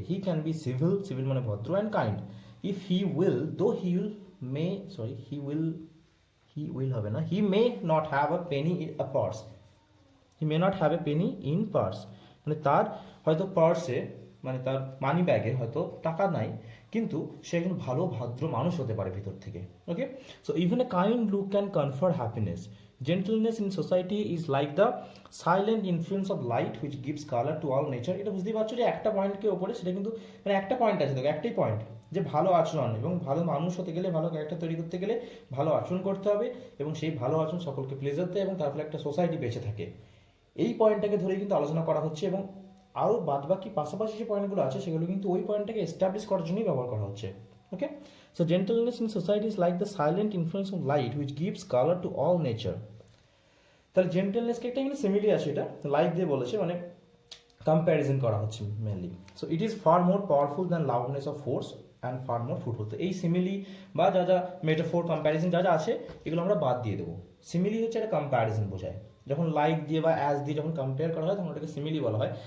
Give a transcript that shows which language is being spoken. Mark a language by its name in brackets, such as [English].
[English] he can be civil, civil মানে ভদ্র, and kind if he will, though he will may, sorry he will হবে না, he may not have a penny in a purse, he may not have a penny in purse, [Bangla] মানে তার হয়তো পার্সে মানে তার মানি ব্যাগে হয়তো টাকা নাই, কিন্তু সে একজন ভালো ভদ্র মানুষ হতে পারে ভিতর থেকে। [English] Okay, so even a kind look can confer happiness. Gentleness in society is like the silent influence of light which gives color to all nature. [Bangla] এটা বুঝতেই পারছো যে একটা পয়েন্টকে ওপরে, সেটা কিন্তু মানে একটা পয়েন্ট আছে, দেখো একটাই পয়েন্ট, যে ভালো আচরণ এবং ভালো মানুষ হতে গেলে, ভালো ক্যারেক্টার তৈরি করতে গেলে ভালো আচরণ করতে হবে, এবং সেই ভালো আচরণ সকলকে প্লেজার দেয় এবং তার ফলে একটা সোসাইটি বেঁচে থাকে। এই পয়েন্টটাকে ধরেই কিন্তু আলোচনা করা হচ্ছে, এবং আরও বাদবাকি পাশাপাশি যে পয়েন্টগুলো আছে সেগুলো কিন্তু ওই পয়েন্টটাকে এস্টাবলিশ করার জন্যই ব্যবহার করা হচ্ছে। ওকে, so [English] gentleness in society is like the silent influence of light which gives color to all nature. [Bangla] তাহলে জেন্টেলনেসকে একটা কিন্তু সিমিলি আছে, এটা লাইক দিয়ে বলেছে, মানে কম্প্যারিজন করা হচ্ছে mainly. [English] So it is far more powerful than loudness of force and far more fruitful. [Bangla] তো এই সিমিলি বা যা যা মেটাফোর কম্প্যারিজন যা যা আছে এগুলো আমরা বাদ দিয়ে দেবো। সিমিলি হচ্ছে একটা কম্প্যারিজন বোঝায়, যখন লাইক দিয়ে বা অ্যাজ দিয়ে যখন কম্পেয়ার করা হয় তখন ওটাকে সিমিলি বলা হয়।